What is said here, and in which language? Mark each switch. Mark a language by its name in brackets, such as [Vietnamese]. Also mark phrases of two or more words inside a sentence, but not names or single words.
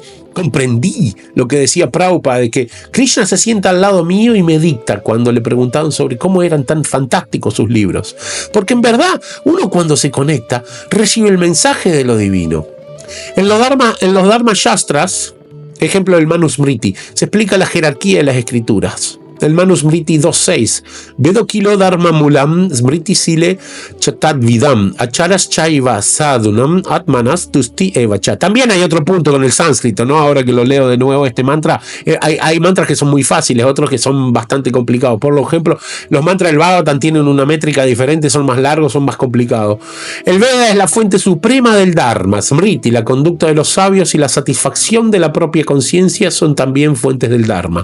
[Spanish] Comprendí lo que decía Prabhupada, de que Krishna se sienta al lado mío y me dicta cuando le preguntaban sobre cómo eran tan fantásticos sus libros. Porque en verdad, uno cuando se conecta, recibe el mensaje de lo divino. En los Dharma Shastras, ejemplo del Manusmriti, se explica la jerarquía de las escrituras. El Manusmriti 2.6. [Sanskrit] Vedo kilo dharma mulam smriti sile chatadvidam acharas chaiva sadunam atmanas tusti evacha. [Spanish] También hay otro punto con el sánscrito, ¿no? Ahora que lo leo de nuevo este mantra, hay mantras que son muy fáciles, otros que son bastante complicados. Por ejemplo, los mantras del Bhagavatam tienen una métrica diferente, son más largos, son más complicados. El Veda es la fuente suprema del Dharma. Smriti, la conducta de los sabios y la satisfacción de la propia conciencia son también fuentes del Dharma.